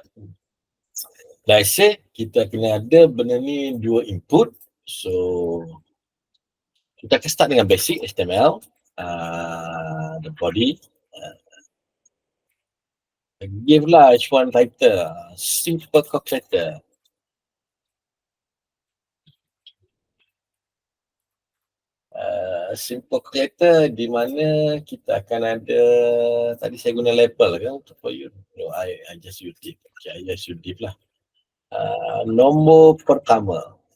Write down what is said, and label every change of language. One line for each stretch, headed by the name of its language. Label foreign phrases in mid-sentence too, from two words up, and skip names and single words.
English: Like I say,
Malay: kita kena ada benda ni dua input. So kita akan start dengan
English: basic HTML, the body. Give lah H1 title, simple calculator. Simple calculator
Malay: di mana kita akan ada, tadi saya guna label kan untuk
English: for you. No, I just use div. Okay, I just use div lah.
Malay: Nombor pertama.